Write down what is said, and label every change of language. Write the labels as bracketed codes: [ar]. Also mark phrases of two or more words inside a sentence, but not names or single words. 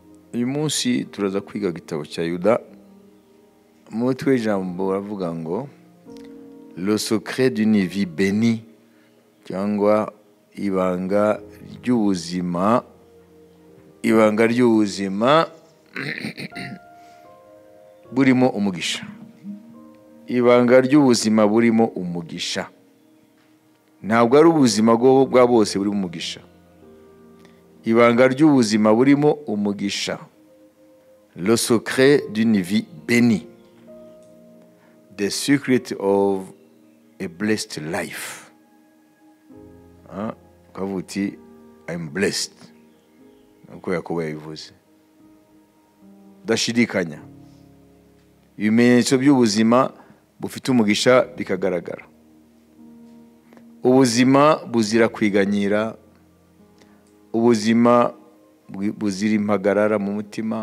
[rw] uyu munsi turaza kwiga igitabo cya Yuda. Umutwe w'ijambo uravuga ngo [fr] le secret d'une vie bénie, [rw] cyangwa ibanga ry'ubuzima. Ibanga ry'ubuzima burimo umugisha. Ibanga ry'ubuzima burimo umugisha. Ntabwo ari ubuzima bwa bose burimo umugisha. Ibanga ry'ubuzima burimo umugisha. [fr] Le secret d'une vie bénie. [en] The secret of a blessed life. Kavuti, I'm blessed. [rw] Uko Yakobo yabivuze. Dashidikanya. Ibimenyetso by'ubuzima bufite umugisha bikagaragara. Ubuzima buzira kwiganyira. Ubuzima buzira impagarara mu mutima.